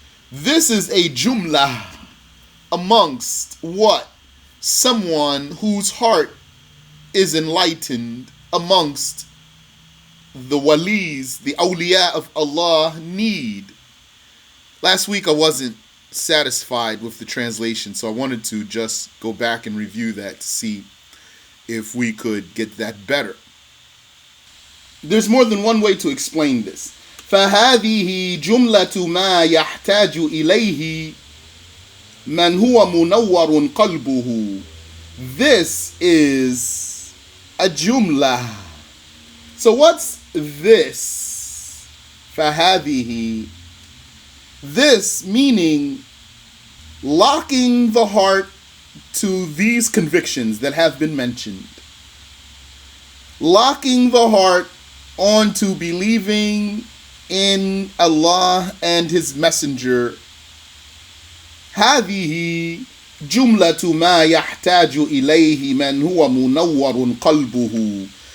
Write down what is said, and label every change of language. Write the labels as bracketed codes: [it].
[en] This is a jumlah amongst what someone whose heart is enlightened amongst the walis, the awliya of Allah need. Last week I wasn't satisfied with the translation, so I wanted to just go back and review that to see if we could get that better. There's more than one way to explain this. [ar] فهذه جملة ما يحتاج إليه من هو منور قلبه. [en] This is a jumla. So what's this? فهذه. This meaning locking the heart to these convictions that have been mentioned. Locking the heart onto believing in Allah and His Messenger. [ar] هذه جملة ما يحتاج إليه من هو منور قلبه.